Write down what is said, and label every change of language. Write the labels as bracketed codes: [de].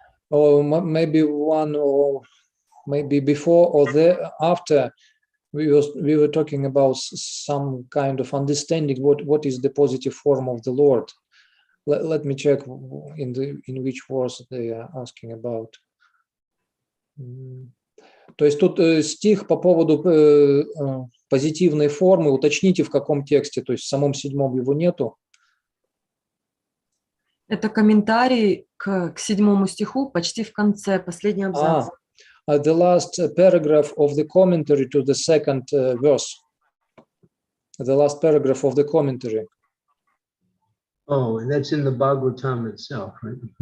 [en] Or maybe one, or maybe before or after, we were talking about some kind of understanding what is the positive form of the Lord. Let me check in which verse they are asking about. [ru] То есть тут стих по поводу позитивной формы. Уточните, в каком тексте, то есть в самом 7 его нету. Это комментарий к 7 стиху, почти в конце, последний абзац. [en] The last paragraph of the commentary to the second verse. The last paragraph of the commentary. Oh, and that's in the Bhagavatam itself, right?